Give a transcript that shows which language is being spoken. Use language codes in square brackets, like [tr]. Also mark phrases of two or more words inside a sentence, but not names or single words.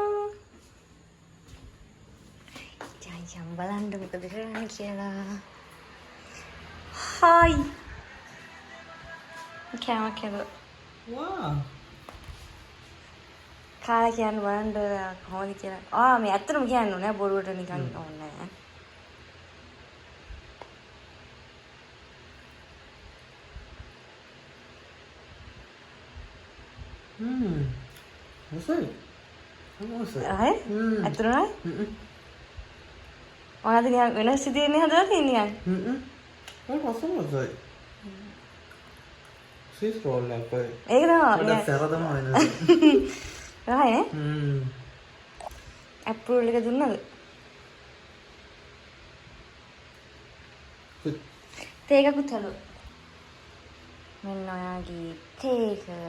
[si] ජාන් බලන්න මොකද කරන්නේ කියලා. හායි. කෑම කෑව. [en] Wow. [si] කාලා කියන්න බලන්න කොහොමද කියලා. මේ ඇත්තටම කියන්න ඕනේ බොරුවට නිකන් ඕනේ නෑ. [en] What's that? What's that? [si] ආයේ ඇත්තටම මොනවද නිකන් වෙනස් විදිහේ හදලා තියෙන්නේ නිකන්. [en] What was that? Swiss roll like that. [si] ඒක තමයි. That's සරදම වෙනස. රහයි අප්‍රූවල් එක දුන්නද? [en] Good. [si] තේ එකකුත් හලු. මෙන්න ඔයාගේ තේ එක.